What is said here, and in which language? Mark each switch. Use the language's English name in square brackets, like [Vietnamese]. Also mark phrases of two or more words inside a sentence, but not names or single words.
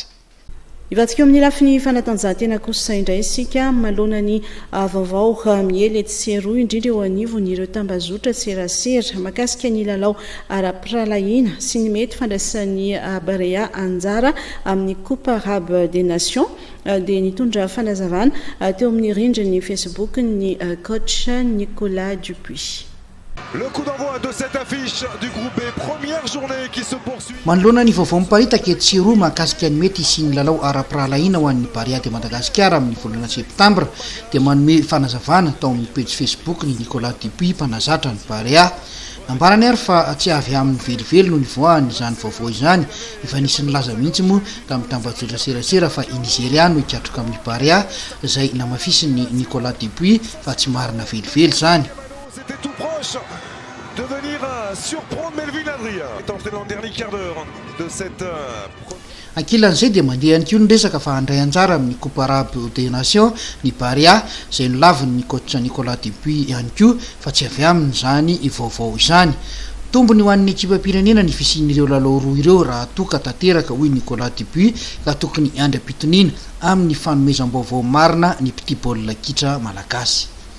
[Malagasy] Ivatsika amin'ny lafiny fanatanjahantena kosa indray isika malona ny vaovao miely etseroa indrindra eo anivon'ireo tambazotra serasera makasika ny lalao ara-piralahiana sy ny mety fandraisan'ny Barea anjara amin'ny Coupe Arabe des Nations dia nitondra fanazavana teo amin'ny rindrin'ny Facebook ny coach Nicolas Dupuis. [French] Le coup d'envoi de cette affiche du groupe B, première journée qui se poursuit. [Malagasy] Manoloana ny vaovao miparitaka etsiroa mahakasika ny mety sy ny lalao ara-piralahiana ho an'ny Barea de Madagasikara amin'ny volana septambra dia manome fanazavana tao amin'ny page Facebook ny Nicolas Dupuis mpanazatra ny Barea. Nambarany ary fa tsy avy amin'ny velively no nivoahany izany vaovao izany. Efa nisy nilaza mihitsy moa tamin'ny tambazotra serasera fa i Nigeria no hikatroka amin'ny Barea izay namafisiny Nicolas Dupuis fa tsy marina velively izany. [French] C'était tout proche de venir surprendre Melvin Adrien. Est entré dans le dernier quart d'heure de cette [Malagasy] ankilan'izay dia mandeha ihany koa ny resaka fa handray anjara amin'ny Coupe Arabe des Nations ny Barea izay nolaviny ny coach Nicolas Dupuis ihany koa fa tsy avy aminy izany vaovao izany. Tombony ho an'ny ekipa pirenena ny fisian'ireo lalao roa ireo raha toka tanteraka hoy Nicolas Dupuis ka tokony andry ampitoniana amin'ny fanomezam-baovao marina ny petit baolina kitra malagasy.